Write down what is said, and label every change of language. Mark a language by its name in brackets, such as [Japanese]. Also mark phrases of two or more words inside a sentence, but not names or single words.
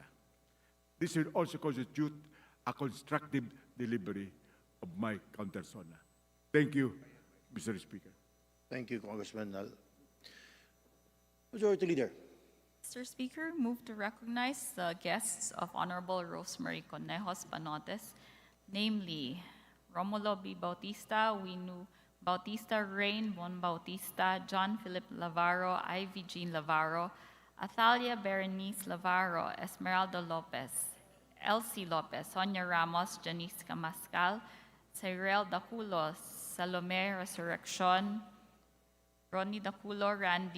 [English] This will also constitute a constructive delivery of my counter SONA. Thank you, Mr. Speaker. Thank you, Congressman. Majority Leader. Mr. Speaker, move to recognize the guests of Honorable Rosemary Conejos Panotes, namely Romulo B. Bautista, Winu Bautista, Rain Bon Bautista, John Philip Lavaro, Ivy Jean Lavaro, Athalia Berenice Lavaro, Esmeralda Lopez, Elsie Lopez, Sonia Ramos, Janice Camascal, Cyril Daculo, Salome Resurrection, Ronnie Daculo, Randy